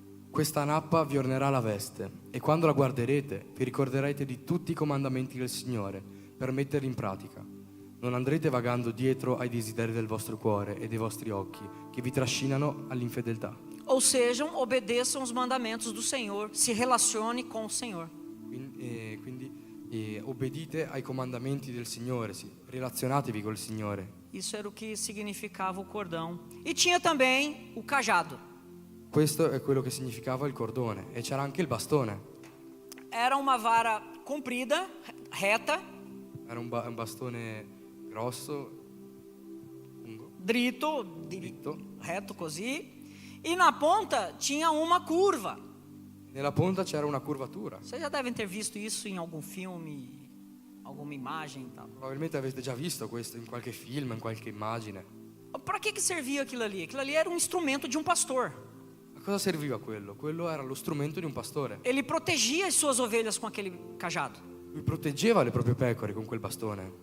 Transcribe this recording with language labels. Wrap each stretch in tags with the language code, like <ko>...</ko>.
<it>Questa nappa vi ornerà la veste, e quando la guarderete vi ricorderete di tutti i comandamenti del Signore per metterli in pratica. Non andrete vagando dietro ai desideri del vostro cuore e dei vostri occhi, che vi trascinano all'infedeltà.</it> <pt>Ou sejam, obedeçam os mandamentos do Senhor, se relacione com o Senhor.</pt> <it>Quindi obbedite ai comandamenti del Signore, sì, relazionatevi col Signore.</it> <pt>Isso era o que significava o cordão. E tinha também o cajado.</pt> <it>Questo è quello che significava il cordone, e c'era anche il bastone.</it> <pt>Era uma vara comprida, reta,</pt> <it>Era un bastone grosso, lungo, dritto, dritto.</it> <pt>reto così, e na ponta tinha uma curva.</pt> <it>Nella punta c'era una curvatura.</it> <pt>Vocês já devem ter visto isso em algum filme, alguma imagem e tal.</pt> <it>Probabilmente avete già visto questo in qualche film, in qualche immagine.</it> <pt>Para que servia aquilo ali? Aquilo ali era um instrumento de um pastor.</pt> <it>A cosa serviva quello? Quello era lo strumento di un pastore.</it> <pt>Ele protegia as suas ovelhas com aquele cajado.</pt> <it>Lui proteggeva le proprie pecore con quel bastone.</it>